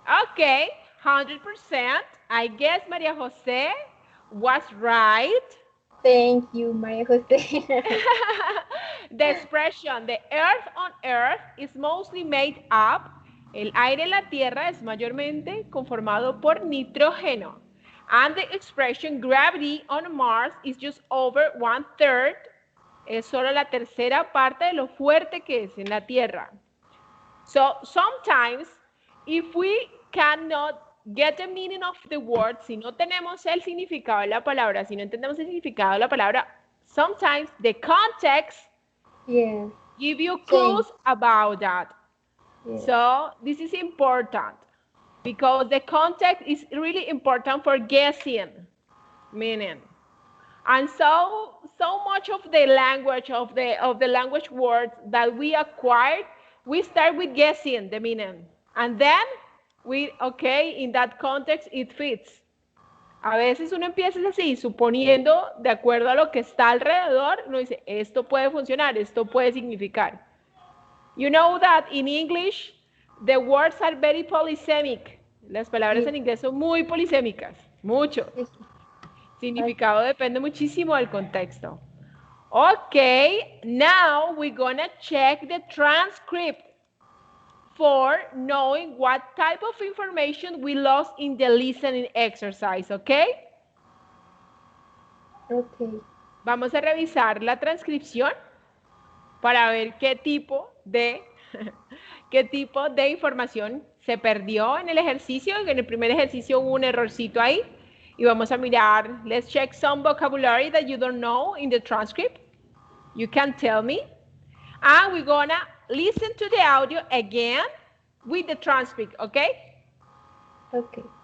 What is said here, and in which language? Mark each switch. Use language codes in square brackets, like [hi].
[en] Okay, 100%. I guess Maria Jose was right. Thank you, Maria Jose. The expression, the earth on earth is mostly made up. [es] El aire en la tierra es mayormente conformado por nitrógeno. [en] And the expression gravity on Mars is just over 1/3. [es] Es solo la tercera parte de lo fuerte que es en la tierra. [en] So sometimes, if we cannot get the meaning of the word, [es] si no tenemos el significado de la palabra, [en] si no entendemos el significado de la palabra, sometimes the context Yes. give you clues about that. Yes. So this is important because the context is really important for guessing meaning. And so much of the language of the language words that we acquired, we start with guessing the meaning. And then in that context it fits. [es] A veces uno empieza así, suponiendo, de acuerdo a lo que está alrededor, uno dice, esto puede funcionar, esto puede significar. [en] You know that in English, the words are very polysemic. [es] Las palabras en inglés son muy polisémicas, mucho. Significado depende muchísimo del contexto. [en] Okay, now we're gonna check the transcript for knowing what type of information we lost in the listening exercise, okay? Okay. [es] Vamos a revisar la transcripción. para ver qué tipo de, qué tipo de información se perdió en el ejercicio. En el primer ejercicio hubo un errorcito ahí. Y vamos a mirar, [en] let's check some vocabulary that you don't know in the transcript. You can tell me. And we're gonna listen to the audio again with the transcript, okay? Okay.